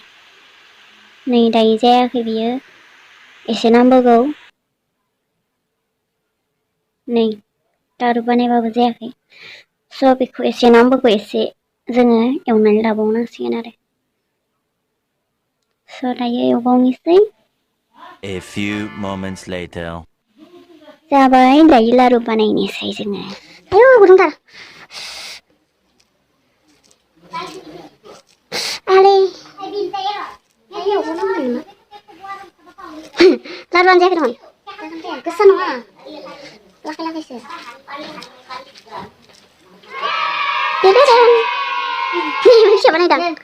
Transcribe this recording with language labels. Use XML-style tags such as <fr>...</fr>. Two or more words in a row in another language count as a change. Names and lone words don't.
<brx>नै दायो जायाखै बियो एसे नांबावगौ। नै लारु बानायबाबो जायाखै। स' बेखौ एसे नांबावगौ। एसे जोङो एवनानै लाबावनांसिगोन आरो। स' दायो एवबावनोसै।</brx> <en>A few moments later.</en> <brx>जाबाय दायो लारु बानायनोसै जोङो। आयौ गुदुंथार। लारुआनो जायाखै दं। गोसा नङा लाखै-लाखैसो। फिसा बानायदों।</brx>